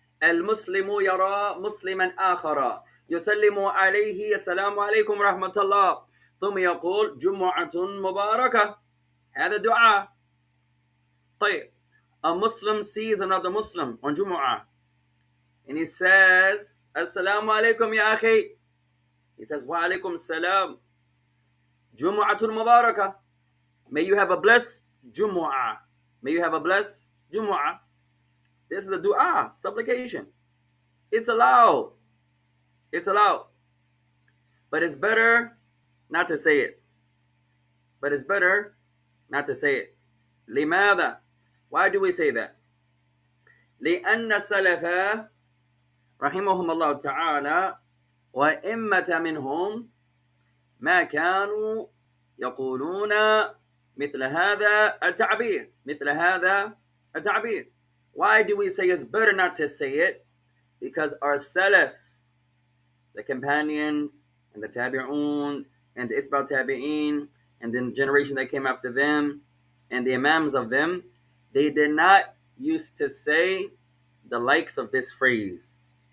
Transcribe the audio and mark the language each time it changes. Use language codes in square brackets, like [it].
[ar] المسلم يرى مسلما آخر يسلم عليه السلام عليكم ورحمة الله ثم يقول جمعة مباركة. هذا دعاء. [en] طيب, a Muslim sees another Muslim on Jumu'ah and he says [ar] السلام عليكم يا أخي. [en] He says [ar] wa alaikum السلام جمعة مباركة. [en] May you have a blessed Jumu'ah. May you have a blessed Jumu'ah. This is a dua, supplication. It's allowed. It's allowed. But it's better not to say it. But it's better not to say it. [ar] لماذا? [en] Why do we say that? [ar] لأن السلف رحمهم الله تعالى وإمة منهم ما كانوا يقولون مثل هذا التعبير. مثل هذا التعبير. [en] Why do we say it's better not to say it? Because our Salaf, the companions, and the Tabi'un, and the Itba' Tabi'in, and then the generation that came after them, and the Imams of them, they did not used to say the likes of this phrase.